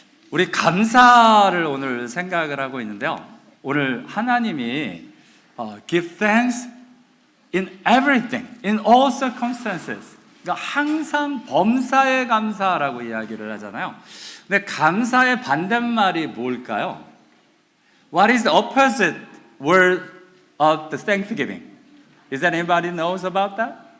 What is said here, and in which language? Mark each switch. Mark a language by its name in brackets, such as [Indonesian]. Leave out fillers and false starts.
[Korean] 우리 감사를 오늘 생각을 하고 있는데요. 오늘 하나님이 [English] give thanks in everything, in all circumstances. [Korean] 그러니까 항상 범사에 감사라고 이야기를 하잖아요. 근데 감사의 반대말이 뭘까요? [English] What is the opposite word of the thanksgiving? Is that anybody knows about that?